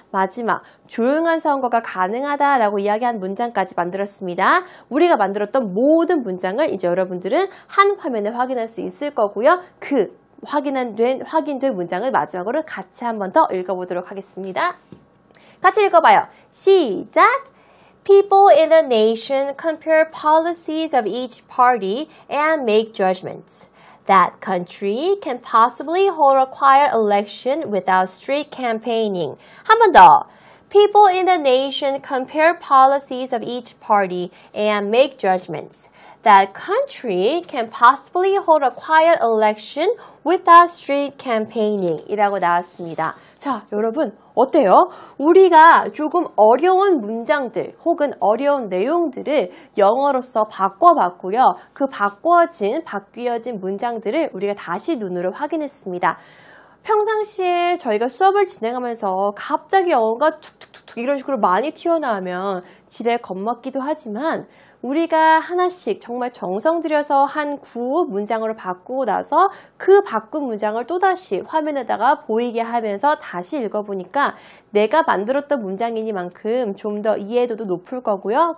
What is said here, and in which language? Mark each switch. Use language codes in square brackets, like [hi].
[ko] 마지막, 조용한 선거가 가능하다라고 이야기한 문장까지 만들었습니다. 우리가 만들었던 모든 문장을 이제 여러분들은 한 화면에 확인할 수 있을 거고요. 그 확인된 문장을 마지막으로 같이 한 번 더 읽어보도록 하겠습니다. 같이 읽어봐요. 시작! [en] People in the nation compare policies of each party and make judgments. That country can possibly hold a quiet election without street campaigning. [ko] 한 번 더. [en] People in the nation compare policies of each party and make judgments. That country can possibly hold a quiet election without street campaigning [ko] 이라고 나왔습니다. 자, 여러분 어때요? 우리가 조금 어려운 문장들 혹은 어려운 내용들을 영어로서 바꿔봤고요. 그 바뀌어진 문장들을 우리가 다시 눈으로 확인했습니다. 평상시에 저희가 수업을 진행하면서 갑자기 영어가 툭툭툭툭 이런 식으로 많이 튀어나오면 지레 겁먹기도 하지만 우리가 하나씩 정말 정성 들여서 한 구호 문장으로 바꾸고 나서 그 바꾼 문장을 또다시 화면에다가 보이게 하면서 다시 읽어보니까 내가 만들었던 문장이니만큼 좀 더 이해도도 높을 거고요.